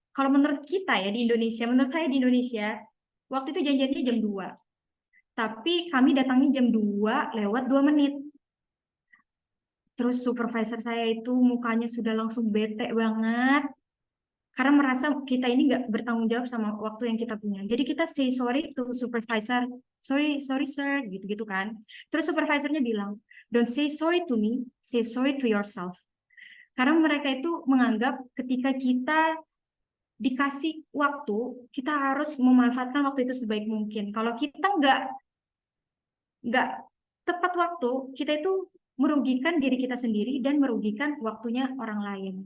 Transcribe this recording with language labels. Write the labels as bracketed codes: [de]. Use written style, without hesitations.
[id] Kalau menurut kita ya di Indonesia, menurut saya di Indonesia, waktu itu janjiannya jam 2. Tapi kami datangnya jam 2 lewat 2 menit. Terus supervisor saya itu mukanya sudah langsung bete banget. Karena merasa kita ini nggak bertanggung jawab sama waktu yang kita punya. Jadi kita [en] say sorry to supervisor. Sorry sir, [id] gitu-gitu kan. Terus supervisornya bilang, [en] don't say sorry to me, say sorry to yourself. [id] Karena mereka itu menganggap ketika kita dikasih waktu, kita harus memanfaatkan waktu itu sebaik mungkin. Kalau kita nggak tepat waktu, kita itu merugikan diri kita sendiri dan merugikan waktunya orang lain.